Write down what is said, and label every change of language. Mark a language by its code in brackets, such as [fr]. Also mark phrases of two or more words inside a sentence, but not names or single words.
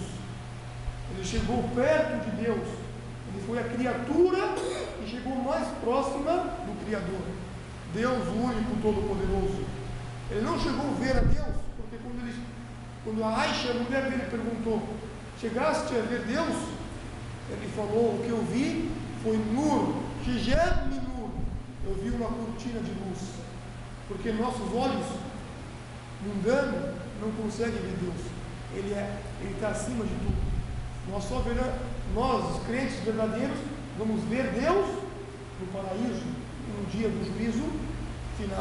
[pt] Ele chegou perto de Deus. Ele foi a criatura que chegou mais próxima do Criador, Deus único, todo-poderoso. Ele não chegou a ver a Deus, porque quando a Aisha, a mulher dele, perguntou: chegaste a ver Deus? Ele falou: o que eu vi foi [ar] نور، حجاب من نور. [pt] Eu vi uma cortina de luz, porque nossos olhos mundanos não conseguem ver Deus. Ele está acima de tudo. Nós, os crentes verdadeiros, vamos ver Deus no paraíso, no dia do juízo final.